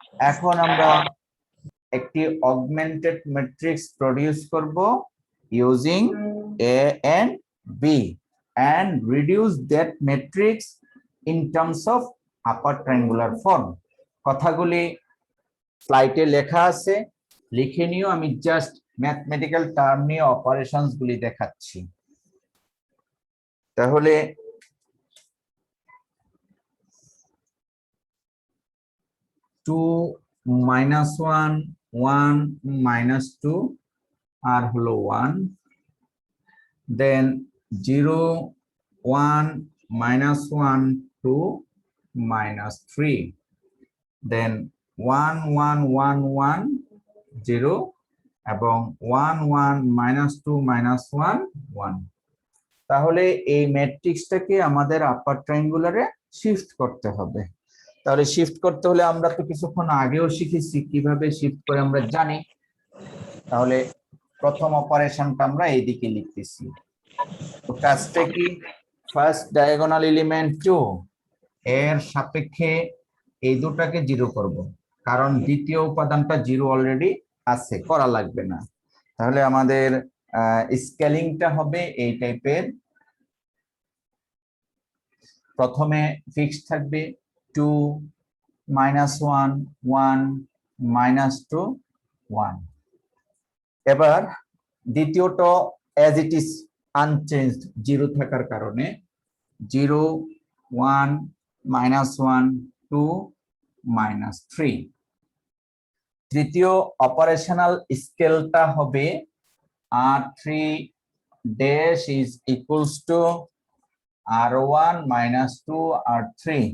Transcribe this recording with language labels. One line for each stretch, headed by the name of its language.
Bangla: এখন আমরা একটি অগমেন্টেড ম্যাট্রিক্স প্রডিউস করব
English: Using A and B and reduce that matrix in terms of upper triangular form.
Bangla: কথাগুলি স্লাইডে লেখা আছে, লিখে নিও। আমি জাস্ট ম্যাথমেটিক্যাল টার্ম নিয়ে অপারেশনস গুলি দেখাচ্ছি।
English: তাহলে 2 minus 1 1 minus 2 আর হলো 1, then 0 1 minus 1 2 minus 3, then 1 1 1 1 0 এবং 1 1 minus 2 minus 1 1।
Bangla: তাহলে এই ম্যাট্রিক্সটাকে আমাদের আপার ট্রায়াঙ্গুলারে শিফট করতে হবে। তাহলে শিফট করতে হলে আমরা তো কিছুক্ষণ আগেও শিখেছি কিভাবে শিফট করে আমরা জানি। তাহলে প্রথম অপারেশনটা আমরা এইদিকে লিখতেছি। তো কাজটা কি, ফার্স্ট ডায়াগোনাল এলিমেন্ট 2 এর সাপেক্ষে এই দুটাকে 0 করব, কারণ দ্বিতীয় উপাদানটা 0 অলরেডি আছে, করা লাগবে না। তাহলে আমাদের স্কেলিংটা হবে এই টাইপের। প্রথমে ফিক্স থাকবে 2 minus 1 1 minus 2 1। এবার দ্বিতীয়টা
English: as it is unchanged
Bangla: 0 থাকার কারণে 0 1 minus 1 2 minus 3। তৃতীয় অপারেশনাল স্কেলটা হবে
English: R3 dash is equals to R1 minus 2 R3।